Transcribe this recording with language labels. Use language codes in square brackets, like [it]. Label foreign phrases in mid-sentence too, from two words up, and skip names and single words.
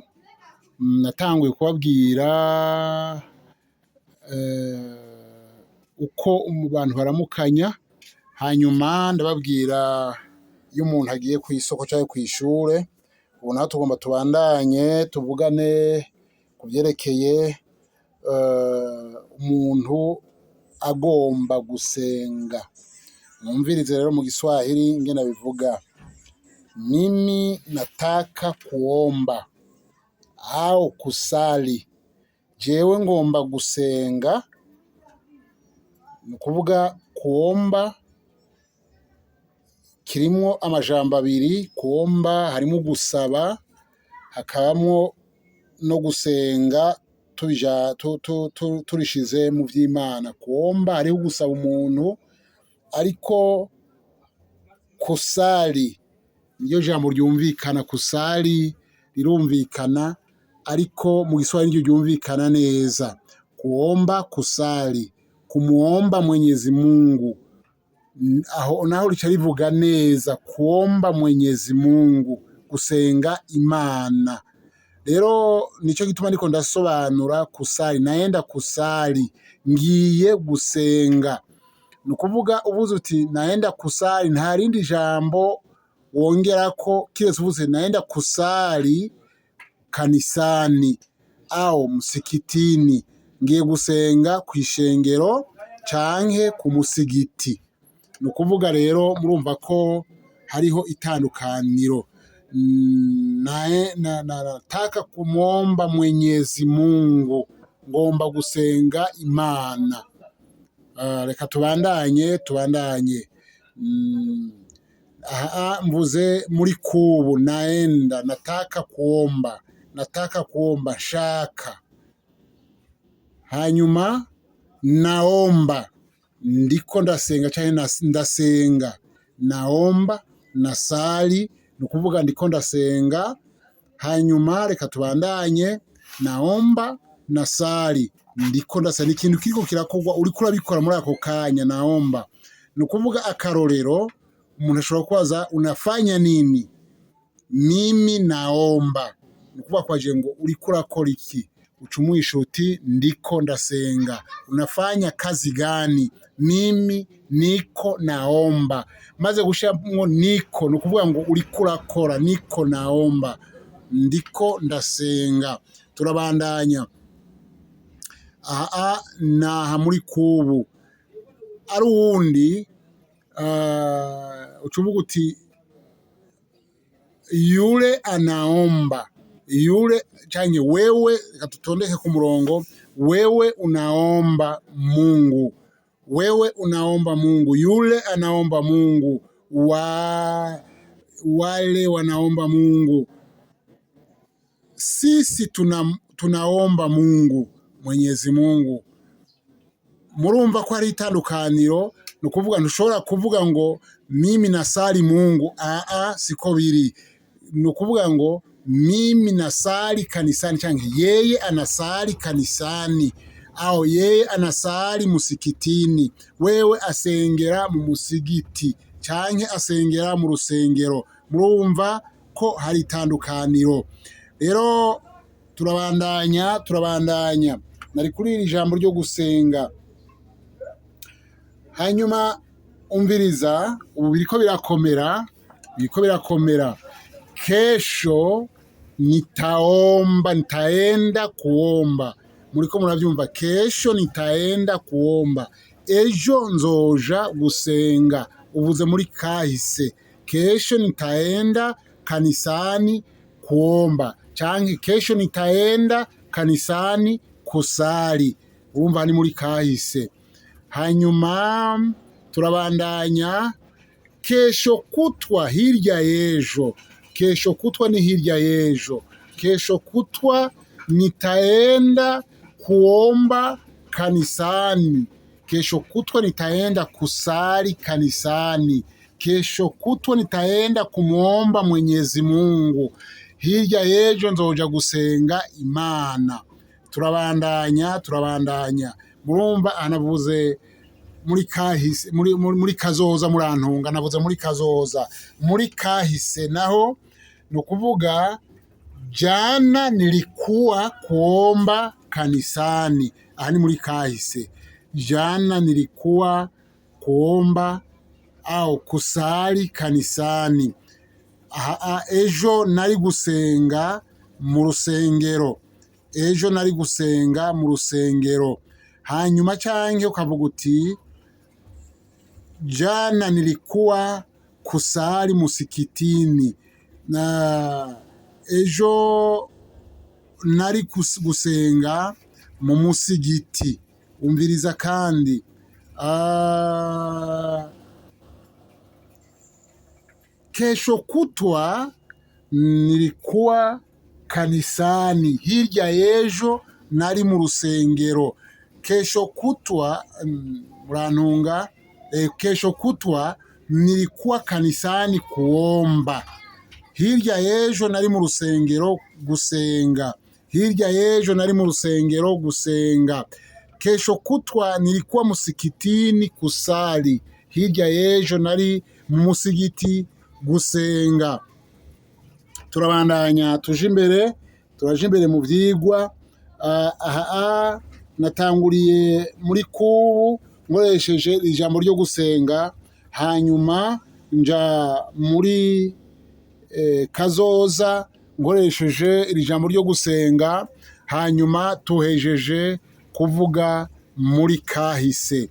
[rn] Natanguye kubabwira uko mu bantu baramukanya, hanyuma ndababwira iyo umuntu agiye kw'isoko canke kw'ishure. Ubu naho tugomba tubandanye tuvugane ku vyerekeye umuntu agomba gusenga. Mwumvirize rero mu Kiswahili ingene bivuga: [sw] mimi nataka kuomba au kusali. [rn] Jewe ngomba gusenga. Ni ukuvuga kuomba kirimwo amajambo abiri. Kuomba harimwo gusaba, hakabamwo no gusenga turishize mu vy'Imana. Kuomba hariho gusaba umuntu, ariko kusali niyo jambo ryumvikana. Kusali rirumvikana, ariko mu Kiswahili niryo ryumvikana neza. [sw] Kuomba, kusali, kumuomba Mwenyezi Mungu, [rn] aho naho rica rivuga neza. [sw] Kuomba Mwenyezi Mungu, [rn] gusenga Imana. Rero nico gituma ndiko ndasobanura kusali. [sw] Naenda kusali, [rn] ngiye gusenga. Ni ukuvuga uvuze uti [sw] naenda kusali, [rn] nta rindi jambo wongerako kiretse uvuze [sw] naenda kusali kanisani au msikitini, [rn] ngiye gusenga kw'ishengero canke ku musigiti. Ni ukuvuga rero murumva ko hariho itandukaniro. [sw] Nataka kumwomba Mwenyezi Mungu, [rn] ngomba gusenga Imana. Reka tubandanye. Mvuze muri kubu, [sw] naenda, nataka kuomba, [rn] nshaka. Hanyuma naomba, ndiko ndasenga canke ndasenga. [sw] Naomba, nasali, [rn] ni ukuvuga ndiko ndasenga. Hanyuma reka tubandanye. [sw] Naomba, nasali, [rn] ndiko ndasenga. Ikintu kiriko kirakorwa, uriko urabikora muri ako kanya. Naomba ni ukuvuga akarorero. Umuntu ashobora kubaza [sw] unafanya nini? Mimi naomba. [rn] Ni ukuvuga kwaje ngo uriko urakora iki? Ucumwisha uti ndiko ndasenga. [sw] Unafanya kazi gani? Mimi niko naomba. [rn] Maze gushiramwo niko, ni ukuvuga ngo uriko urakora. [sw] Niko naomba, [rn] ndiko ndasenga. Turabandanya. Naha muri kubu. Ari uwundi ucuvuga uti [sw] yule anaomba. [rn] Yule canke wewe, tutondeke ku murongo. [sw] Wewe unaomba Mungu. Wewe unaomba Mungu. Yule anaomba Mungu. Wale wanaomba Mungu. Sisi tunaomba Mungu, Mwenyezi Mungu. [rn] Murumva ko hari itandukaniro. Ni ukuvuga ntushobora kuvuga ngo [sw] mimi nasali Mungu. [rn] Siko biri. Ni ukuvuga ngo [sw] mimi nasali kanisani, canke yeye anasali kanisani, au yeye anasali musikitini. [rn] Wewe asengera mu musigiti canke asengera mu rusengero. Murumva ko hari itandukaniro. Rero turabandanya. Nari kuri iri jambo ryo gusenga. Hanyuma umviriza, ubu biriko birakomera. [sw] Kesho nitaenda kuomba. [rn] Muriko muravyumva? [sw] Kesho nitaenda kuomba. [rn] Ejo nzoja gusenga. Uvuze muri kahise. [sw] Kesho nitaenda kanisani kuomba, canke kesho nitaenda kanisani kusali. [rn] Urumva ni muri kahise. Hanyuma turabandanya. [sw] Kesho kutwa, [rn] hirya y'ejo. [sw] Kesho kutwa [rn] ni hirya y'ejo. [sw] Kesho kutwa nitaenda kuomba kanisani. Kesho kutwa nitaenda kusali kanisani. Kesho kutwa nitaenda kumwomba Mwenyezi Mungu. [rn] Hirya y'ejo nzoja gusenga Imana. Turabandanya. Murumva anavuze muri kahise, muri kazoza, murantunga, navuze muri kazoza. Muri kahise naho ni ukuvuga [sw] jana nilikuwa kuomba kanisani. [rn] Aha ni muri kahise. [sw] Jana nilikuwa kuomba au kusali kanisani. [rn] Ejo nari gusenga mu rusengero. Ejo nari gusenga mu rusengero. Hanyuma canke ukavuga uti [sw] jana nilikuwa kusali musikitini. [rn] Na ejo nari gusenga mu musigiti. Umviriza kandi [sw] kesho kutwa nilikuwa kanisani. [rn] Hirya y'ejo nari mu rusengero. [sw] Kesho kutwa [rn] murantunga. [sw] Kesho kutwa nilikuwa kanisani kuomba. [rn] Hirya y'ejo nari mu rusengero gusenga. Hirya y'ejo nari mu rusengero gusenga. [sw] Kesho kutwa nilikuwa musikitini kusali. [rn] Hirya y'ejo nari mu musigiti gusenga. Turabandanya tuje imbere mu vyigwa. Natanguriye muri kubu nkoresheje ijambo ryo gusenga, hanyuma nja muri kazoza nkoresheje iri jambo ryo gusenga, hanyuma tuhejeje kuvuga muri kahise.